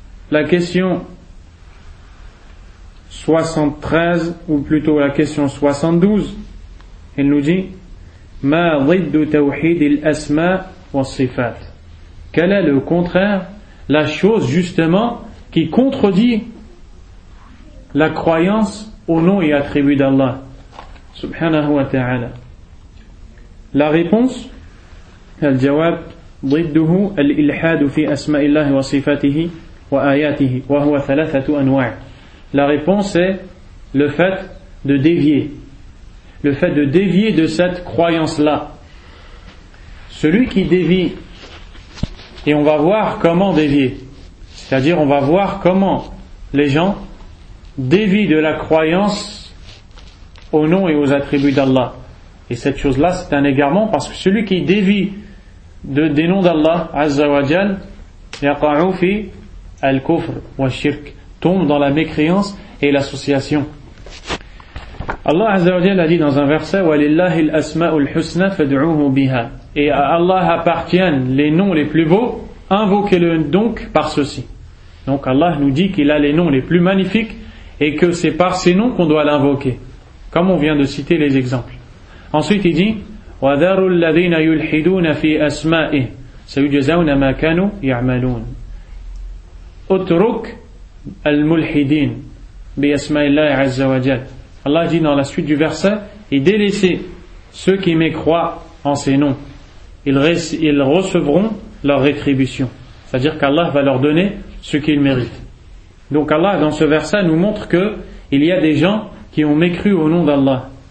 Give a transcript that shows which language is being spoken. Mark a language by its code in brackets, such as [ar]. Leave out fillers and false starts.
[fr] La question 73, ou plutôt la question 72, elle nous dit [ar] ma ziddu tawhid al-asma wa sifat. [fr] Quel est le contraire, la chose justement qui contredit la croyance au nom et attribut d'Allah subhanahu wa ta'ala? La réponse, [ar] al-jawab, ضده الإلحاد في أسماء الله وصفاته وآياته وهو ثلاثة أنواع. [fr] La réponse est le fait de dévier. Le fait de dévier de cette croyance-là. Celui qui dévie, et on va voir comment dévier. C'est-à-dire, on va voir comment les gens dévient de la croyance au nom et aux attributs d'Allah. Et cette chose-là, c'est un égarement, parce que celui qui dévie des noms d'Allah Azza wa Jal, [ar] yaqa'u fi al-kufr wa shirk, [fr] tombe dans la mécréance et l'association. Allah Azza wa Jalla a dit dans un verset, [ar] وَلِلَّهِ الْأَسْمَاءُ الْحُسْنَى فَدْعُوهُ بِهَا. [fr] Et à Allah appartiennent les noms les plus beaux, invoquez-le donc par ceci. Donc Allah nous dit qu'il a les noms les plus magnifiques et que c'est par ces noms qu'on doit l'invoquer, comme on vient de citer les exemples. Ensuite il dit, [ar] وَذَرُوا الَّذِينَ يُلْحِدُونَ فِي أَسْمَائِهِ سَيُجَزَوْنَ مَا كَانُوا يَعْمَلُونَ. اترك الملحدين بأسماء الله عز وجل. [fr] Allah dit dans la suite du verset, et délaissez ceux qui mécroient en ces noms, ils recevront leur rétribution. C'est-à-dire qu'Allah va leur donner ce qu'ils méritent. Donc Allah dans ce verset nous montre que il y a des gens qui ont mécru au nom d'Allah.